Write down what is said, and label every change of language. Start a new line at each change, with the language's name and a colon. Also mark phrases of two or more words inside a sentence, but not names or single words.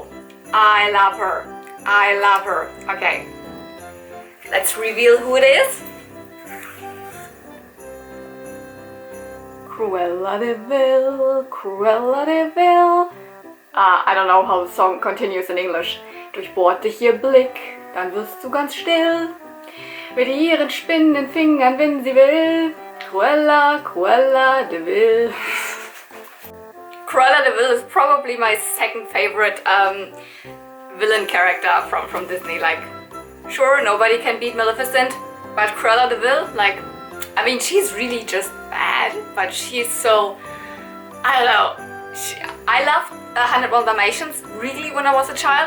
English: I love her. I love her. Okay, let's reveal who it is. Cruella de Vil, Cruella de Vil. I don't know how the song continues in English.
German: Durchbohrt dich ihr Blick, dann wirst du ganz still. Mit ihren spinnenden Fingern, wenn sie will.
English: Cruella, Cruella de Vil. Cruella de Vil is probably my second favorite villain character from Disney. Like, sure, nobody can beat Maleficent, but Cruella de Vil, like, I mean, she's really just bad, but she's so, I don't know, I loved 101 Dalmatians really when I was a child.